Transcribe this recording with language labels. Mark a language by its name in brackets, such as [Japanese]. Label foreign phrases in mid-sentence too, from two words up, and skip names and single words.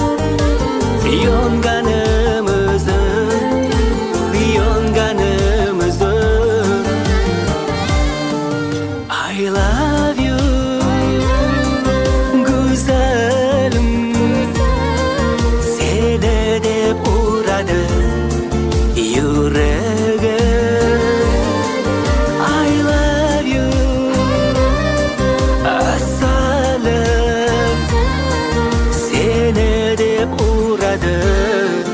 [English] I love you, [Uzbek] güzelim, seni deb uradi yüreğim. [English] I love you, [Uzbek] asalim, seni deb uradi